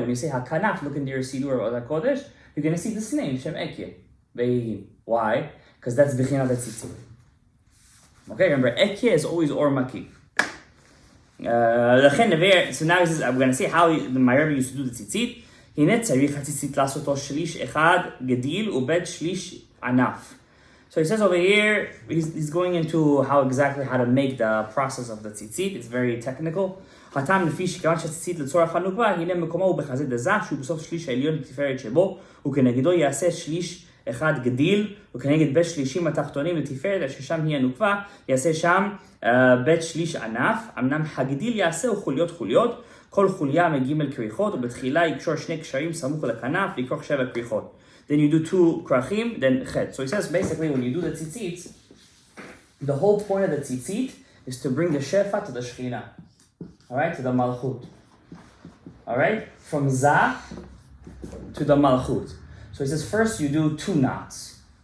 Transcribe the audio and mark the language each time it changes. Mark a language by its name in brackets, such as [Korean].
[English] When you say hakanaf, look into your Sidur of Oda Kodesh, you're going to see this name, Shem Ekye. Be'ehin. Why? Because that's b'chinat tzitzit. Okay, remember, Ekye is always or makif. So now I'm going to see how my Rebbe used to do the tzitzit. [Hebrew] הנה צריך הציצית לעשותו שליש אחד גדיל ובית שליש ענף. [English] So he says over here, he's going into how to make the process of the tzitzit. It's very technical. [Hebrew] הטעם לפי שכיוון שהציצית לצורך הנוקבה, הנה מקומו הוא בחזית דזה, שהוא בסוף שליש העליון לתפארת שבו, וכנגדו יעשה שליש אחד גדיל, וכנגד בית שלישים התחתונים לתפארת, ששם היא הנוקבה, יעשה שם בית שליש ענף. אמנם הגדיל יעשה חוליות חוליות, כל חוליה מגימל כריכות, ובתחילה יקשור שני קשרים סמוך לכנף, לכרוך 7 כריכות. [English] Then you do 2 krachim, then chet. So he says basically when you do the tzitzit, the whole point of the tzitzit is to bring the shefa to the shechina. Alright, to the malchut. Alright, from za to the malchut. So he says first you do 2 knots.